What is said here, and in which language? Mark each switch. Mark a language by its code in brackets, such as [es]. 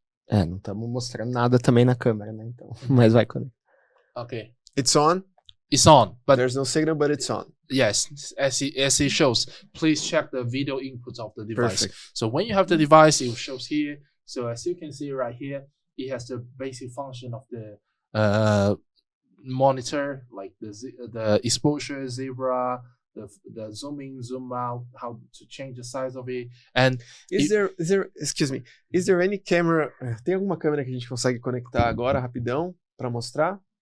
[pt] Não estamos mostrando nada também na câmera, né? Então, mas vai conectar. [en] Okay. It's on. It's on, but There's no signal, but it's on. yes, as it shows, please check the video inputs of the device. Perfect. So when you have the device, it shows here. So as you can see right here, it has the basic function of the monitor, like the exposure, zebra, the zoom in, zoom out, how to change the size of it. And Is there any camera? [pt] Tem alguma câmera que a gente consegue conectar agora rapidão para mostrar?